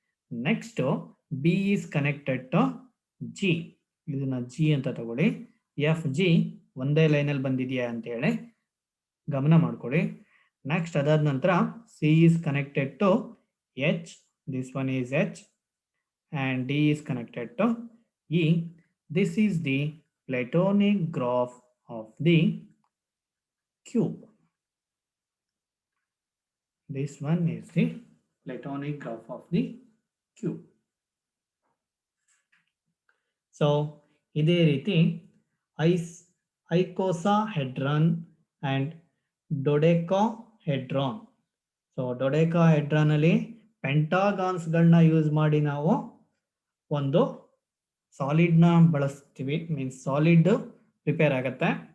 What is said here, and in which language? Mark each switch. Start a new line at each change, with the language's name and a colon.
English: Next B is connected to G, ಇದನ್ನ G ಅಂತ ತಗೊಳ್ಳಿ.
Kannada: ಎಫ್ ಜಿ ಒಂದೇ ಲೈನಲ್ಲಿ ಬಂದಿದೆಯಾ ಅಂತೇಳಿ ಗಮನ ಮಾಡ್ಕೊಳ್ಳಿ.
English: Next ಅದಾದ ನಂತರ C is connected to H, this one is H, and D is connected to E. This is the Platonic graph of the cube. This one is the Platonic graph of the cube.
Kannada: So, ಇದೇ ರೀತಿ ಐಕೋಸಾಹೆಡ್ರಾನ್ and ಡೊಡೆಕಾಹೆಡ್ರಾನ್. So ಡೊಡೆಕಾಹೆಡ್ರಾನ್ ಅಲ್ಲಿ ಪೆಂಟಾಗಾನ್ಸ್ಗಳನ್ನ use ಮಾಡಿ ನಾವು ಒಂದು ಸಾಲಿಡ್ನ ಬಳಸ್ತೀವಿ, means solid prepare ಆಗುತ್ತೆ.